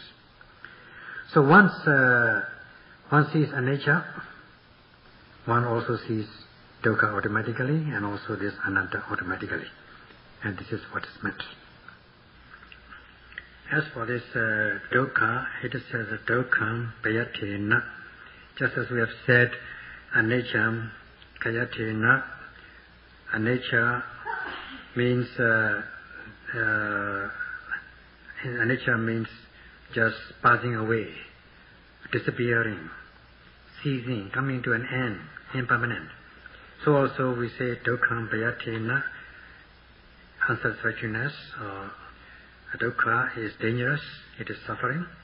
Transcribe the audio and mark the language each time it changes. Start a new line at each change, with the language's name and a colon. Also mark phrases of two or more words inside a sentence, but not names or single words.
English: So once sees anicca, one also sees dukkha automatically and also this anatta automatically. And this is what is meant. As for this dukkha, it is says
Pali: dukkham payatena.
English: Just as we have said,
Pali: anicca kayatena.
English: Anicca means anicca means just passing away, disappearing, ceasing, coming to an end, impermanent. So also we say
Pali: dukkham payatena,
English: unsatisfactoriness or dukkha is dangerous, it is suffering.